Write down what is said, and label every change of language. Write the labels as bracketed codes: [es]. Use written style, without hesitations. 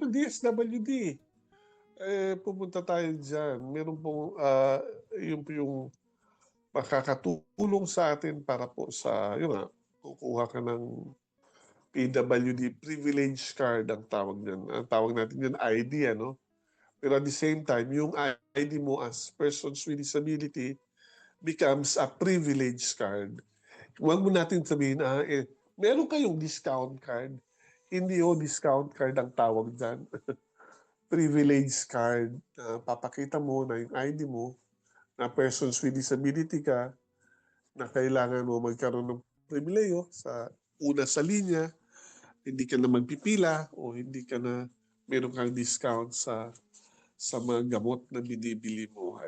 [tl] Yung DSWD, pupunta tayo dyan. Meron pong yung makakatulong sa atin para po sa, yun nga, kukuha ka ng PWD privilege card ang tawag niyan. Ang tawag natin yan ID, ano? [en] Pero at the same time, [tl] yung ID mo [en] as persons with disability becomes a privilege card. [tl] Huwag mo natin sabihin, meron kayong discount card. Hindi discount card ang tawag dyan. Privilege card. Papakita mo na yung ID mo, na persons with disability ka, na kailangan mo magkaroon ng pribileyo sa linya, hindi ka na magpipila o hindi ka na meron kang discount sa mga gamot na binibili mo.